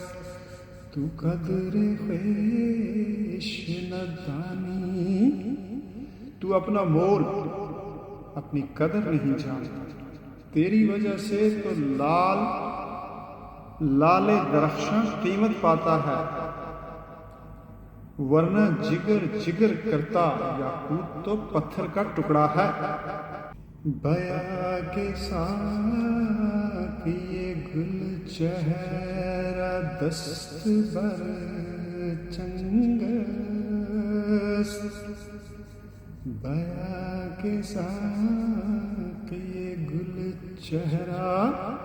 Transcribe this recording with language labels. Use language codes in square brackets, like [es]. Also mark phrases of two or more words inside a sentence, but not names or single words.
[fa] تو قدر خویش ندانی، [ur] تو اپنا مول اپنی قدر نہیں جانتا، تیری وجہ سے تو لال درخشاں قیمت پاتا ہے، ورنہ جگر جگر کرتا یاقوت تو پتھر کا ٹکڑا ہے۔ [fa] بیا کے ساقی گل چہرہ دست بر چنگست، بیا کے ساقی گل چہرہ